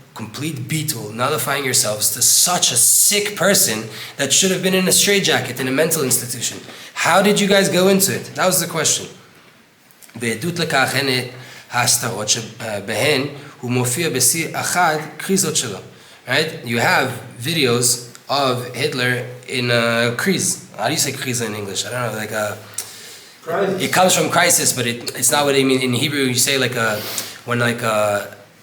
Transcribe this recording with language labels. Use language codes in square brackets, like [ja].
[en] complete bitul, nullifying yourselves to such a sick person that should have been in a straitjacket in a mental institution. How did you guys go into it? That was the question. [he] בעדות לכך הן ההסתרות שבהן הוא מופיע בשיא אחד קריזות שלו. [en] Right? You have videos of Hitler in a kriz. How do you say kriza in English? I don't know, like a... Crisis. It comes from crisis, but it's not what I mean. In Hebrew, you say like a... When like a...